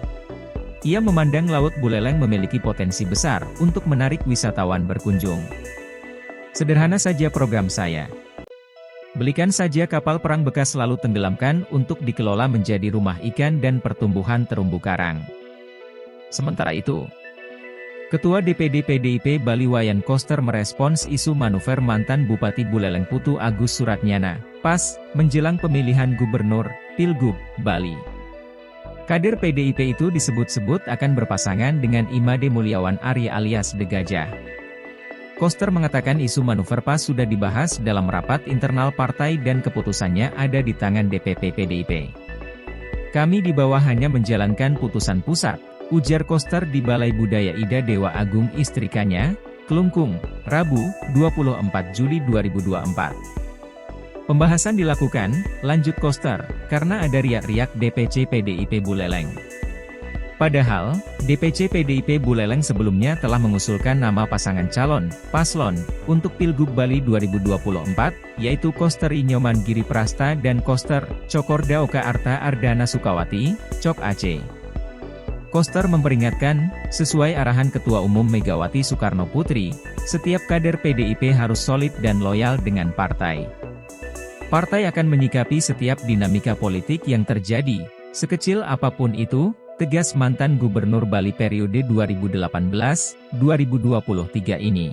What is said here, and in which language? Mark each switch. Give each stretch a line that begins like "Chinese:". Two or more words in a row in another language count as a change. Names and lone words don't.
Indonesian: Ia memandang Laut Buleleng memiliki potensi besar untuk menarik wisatawan berkunjung. Sederhana saja program saya. Belikan saja kapal perang bekas lalu tenggelamkan untuk dikelola menjadi rumah ikan dan pertumbuhan terumbu karang. Sementara itu, Ketua DPD PDIP Bali Wayan Koster merespons isu manuver mantan Bupati Buleleng Putu Agus Suratnyana, PAS, menjelang pemilihan gubernur, Pilgub, Bali. Kader PDIP itu disebut-sebut akan berpasangan dengan Made Mulyawan Arya alias The Gajah. Koster mengatakan isu manuver PAS sudah dibahas dalam rapat internal partai dan keputusannya ada di tangan DPP PDIP. Kami di bawah hanya menjalankan putusan pusat, ujar Koster di Balai Budaya Ida Dewa Agung Istrikanya, Kelungkung, Rabu, 24 Juli 2024. Pembahasan dilakukan, lanjut Koster, karena ada riak-riak DPC PDIP Buleleng. Padahal, DPC PDIP Buleleng sebelumnya telah mengusulkan nama pasangan calon, paslon, untuk Pilgub Bali 2024, yaitu Koster Inyoman Giri Prasta dan Koster, Cokorda Oka Arta Ardana Sukawati, Cok Aceh. Koster memperingatkan, sesuai arahan Ketua Umum Megawati Soekarno Putri, setiap kader PDIP harus solid dan loyal dengan partai. Partai akan menyikapi setiap dinamika politik yang terjadi, sekecil apapun itu, tegas mantan Gubernur Bali periode 2018-2023 ini.